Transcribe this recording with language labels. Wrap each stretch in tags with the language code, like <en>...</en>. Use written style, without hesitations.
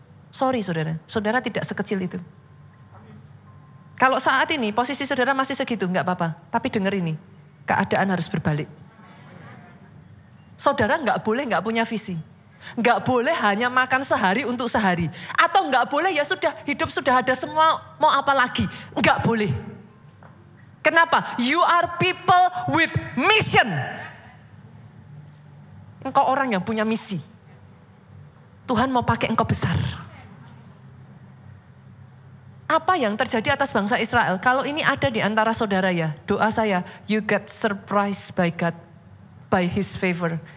<id>Sorry saudara, saudara tidak sekecil itu. Kalau saat ini posisi saudara masih segitu, enggak apa-apa. Tapi dengar ini, keadaan harus berbalik. Saudara enggak boleh enggak punya visi. Enggak boleh hanya makan sehari untuk sehari. Atau enggak boleh ya sudah, hidup sudah ada semua, mau apa lagi. Enggak boleh. Kenapa?</id> <en>You are people with mission.</en> <id>Engkau orang yang punya misi. Tuhan mau pakai engkau besar. Apa yang terjadi atas bangsa Israel? Kalau ini ada di antara saudara ya, doa saya,</id> <en>you get surprised by God, by His favor.</en>